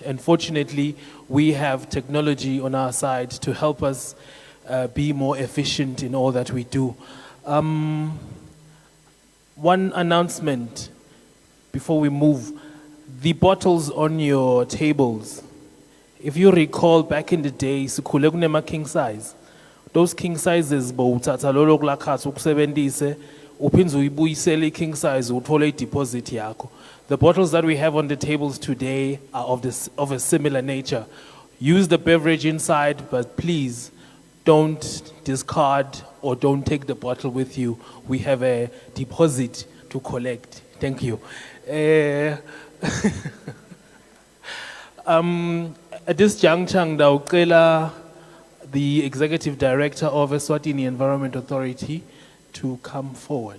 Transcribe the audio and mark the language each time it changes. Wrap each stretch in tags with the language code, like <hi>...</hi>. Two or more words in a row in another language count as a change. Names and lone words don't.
<en>And fortunately, we have technology on our side to help us be more efficient in all that we do. One announcement before we move. The bottles on your tables, if you recall back in the day,</en> <zu>sikhule kunema</zu> <en>king size. Those king sizes</en> <zu>bowuthatha lolo kulakhathi ukusebenzise uphinze uyibuyisele</zu> <en>king size</en> <zu>uthole deposit yakho.</zu> <en>The bottles that we have on the tables today are of a similar nature. Use the beverage inside, but please don't discard or don't take the bottle with you. We have a deposit to collect. Thank you. At this juncture, ngidawucela the Executive Director of Eswatini Environment Authority to come forward.</en>